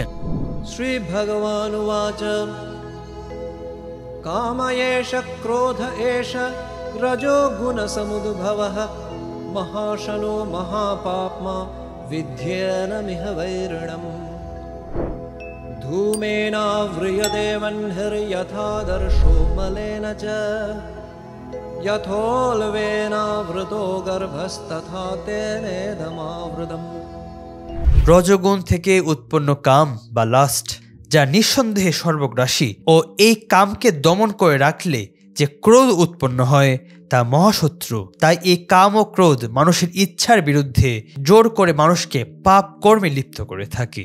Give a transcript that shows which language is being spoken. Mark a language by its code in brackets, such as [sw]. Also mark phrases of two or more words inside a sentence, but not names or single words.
[sa] শ্রী ভগবান উবাচ কাম এষ ক্রোধ এষ রজো গুণ সমুদ্ভবঃ মহাশনো মহাপাপ্মা বিদ্যেনমিহ বৈরিণম ধূমেনাव्रियते वह्निर्यथादर्शो मलेन च यथोल्बेनावृतो गर्भस्तथा तेनेदमावृतम्। [bn] রজগুণ থেকে উৎপন্ন কাম বা লাস্ট, যা নিঃসন্দেহে সর্বগ্রাসী, ও এই কামকে দমন করে রাখলে যে ক্রোধ উৎপন্ন হয় তা মহাশত্রু। তাই এই কাম ও ক্রোধ মানুষের ইচ্ছার বিরুদ্ধে জোর করে মানুষকে পাপ কর্মে লিপ্ত করে থাকে।